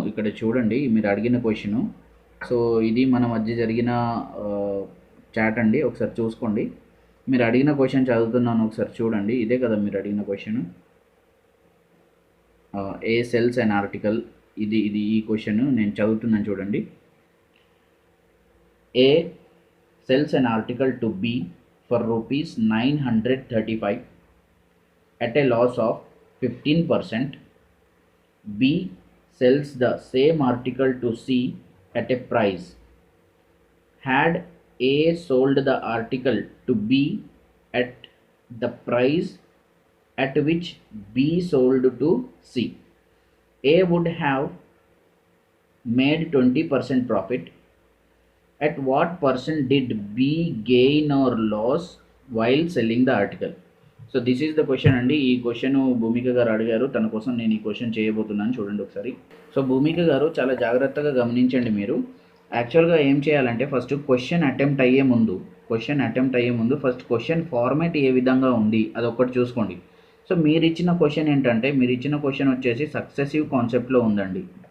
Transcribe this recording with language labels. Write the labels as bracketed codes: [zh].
[te] ఇక్కడ చూడండి, మీరు అడిగిన క్వశ్చను. సో ఇది మన మధ్య జరిగిన చాట్ అండి, ఒకసారి చూసుకోండి. మీరు అడిగిన క్వశ్చన్ చదువుతున్నాను, ఒకసారి చూడండి. ఇదే కదా మీరు అడిగిన question. ఏ cells and article, ఇది ఈ క్వశ్చన్ నేను చదువుతున్నాను చూడండి. [en] A sells an article to B for rupees 935 at a loss of 15%. B sells the same article to C at a price. Had A sold the article to B at the price at which B sold to C, A would have made 20% profit. At what percent did B gain or loss while selling the article? So this is the question [te] అండి. ఈ question భూమిక గారు అడిగారు. తన కోసం నేను ఈ question చేయబోతున్నాను, చూడండి ఒకసారి. సో భూమిక గారు, చాలా జాగ్రత్తగా గమనించండి మీరు. యాక్చువల్గా ఏం చేయాలంటే, ఫస్ట్ క్వశ్చన్ అటెంప్ట్ అయ్యే ముందు ఫస్ట్ క్వశ్చన్ ఫార్మాట్ ఏ విధంగా ఉంది అదొక్కటి చూసుకోండి. సో మీరు ఇచ్చిన క్వశ్చన్ వచ్చేసి సక్సెసివ్ కాన్సెప్ట్లో ఉంది.